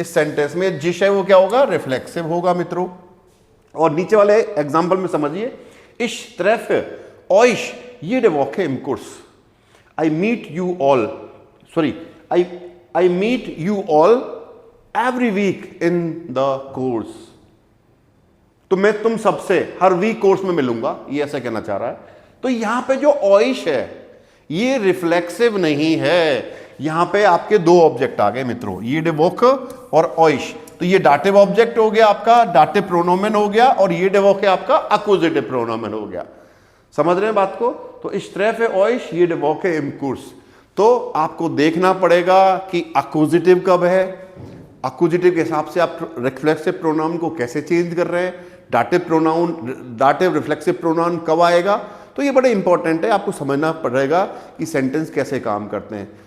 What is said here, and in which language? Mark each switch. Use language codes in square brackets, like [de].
[hi] इस सेंटेंस में जिश है वो क्या होगा, रिफ्लेक्सिव होगा मित्रों। और नीचे वाले एग्जांपल में समझिए, [de] Ich treffe euch jede Woche im Kurs. [en] I meet you all. Sorry, I meet you all every week in the course. [hi] तो मैं तुम सबसे हर वीक कोर्स में मिलूंगा, ये ऐसा कहना चाह रहा है। तो यहां पे जो euch है ये रिफ्लेक्सिव नहीं है। यहां पे आपके दो ऑब्जेक्ट आ गए मित्रों, [de] jede Woche [hi] और euch। तो ये डाटिव ऑब्जेक्ट हो गया आपका, डाटिव प्रोनोमेन हो गया, और ये डेवोके आपका अक्यूजेटिव प्रोनोमेन हो गया। समझ रहे हैं बात को? [de] तो ich treffe euch jede Woche im Kurs। [hi] तो आपको देखना पड़ेगा कि अक्यूजेटिव कब है, अक्यूजेटिव के हिसाब से आप रिफ्लेक्सिव प्रोनाउन को कैसे चेंज कर रहे हैं, डाटिव रिफ्लेक्सिव प्रोनाउन कब आएगा। तो ये बड़े इंपॉर्टेंट है, आपको समझना पड़ेगा कि सेंटेंस कैसे काम करते हैं।